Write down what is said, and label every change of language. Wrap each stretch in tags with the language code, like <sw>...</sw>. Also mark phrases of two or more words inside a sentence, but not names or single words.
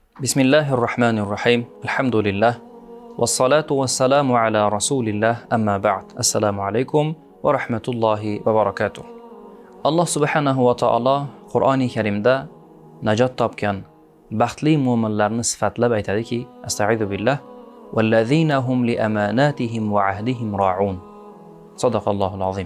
<ar>بسم الله الرحمن الرحيم. الحمد لله. والصلاة والسلام على رسول الله. أما بعد. السلام عليكم ورحمة الله وبركاته.</ar> <uz>Alloh</uz> <ar>سبحانه وتعالى</ar> <uz>Qur'oni Karimda najot topgan baxtli mu'minlarni sifatlab aytadiki,</uz> <ar>أستعيذ بالله والذين هم لأماناتهم وعهدهم راعون. صدق الله العظيم.</ar>